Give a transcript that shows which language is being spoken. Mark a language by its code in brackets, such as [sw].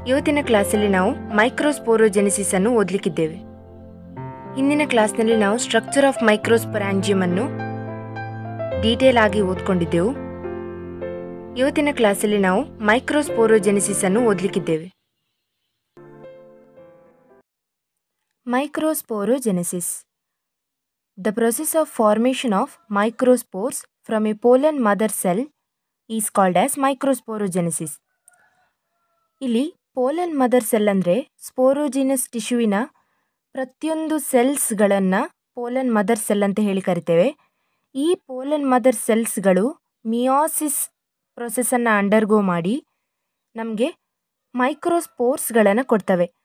[kn] ಇವತ್ತಿನ ಕ್ಲಾಸಲ್ಲಿ ನಾವು ಮೈಕ್ರೋಸ್ಪೋರೋಜೆನೆಸಿಸ್ ಅನ್ನು ಓದಲಿಕ್ಕಿದ್ದೇವೆ. ಹಿಂದಿನ ಕ್ಲಾಸ್ನಲ್ಲಿ ನಾವು ಸ್ಟ್ರಕ್ಚರ್ ಆಫ್ ಮೈಕ್ರೋಸ್ಪೊರಾಂಜಿಯಂ ಅನ್ನು ಡೀಟೇಲ್ ಆಗಿ ಓದ್ಕೊಂಡಿದ್ದೆವು. ಇವತ್ತಿನ ಕ್ಲಾಸಲ್ಲಿ ನಾವು ಮೈಕ್ರೋಸ್ಪೋರೋಜೆನೆಸಿಸ್ ಅನ್ನು ಓದಲಿಕ್ಕಿದ್ದೇವೆ. [en] Microsporogenesis, the process of formation of microspores from a pollen mother cell is called as microsporogenesis. [kn] ಇಲ್ಲಿ ಪೋಲನ್ ಮದರ್ ಸೆಲ್ ಅಂದರೆ ಸ್ಪೋರೋಜಿನಸ್ ಟಿಶ್ಯೂವಿನ ಪ್ರತಿಯೊಂದು ಸೆಲ್ಸ್ಗಳನ್ನು ಪೋಲನ್ ಮದರ್ ಸೆಲ್ ಅಂತ ಹೇಳಿ ಕರಿತೇವೆ. ಈ ಪೋಲನ್ ಮದರ್ ಸೆಲ್ಸ್ಗಳು ಮಿಯಾಸಿಸ್ ಪ್ರೊಸೆಸನ್ನು ಅಂಡರ್ಗೋ ಮಾಡಿ ನಮಗೆ ಮೈಕ್ರೋಸ್ಪೋರ್ಸ್ಗಳನ್ನು ಕೊಡ್ತವೆ.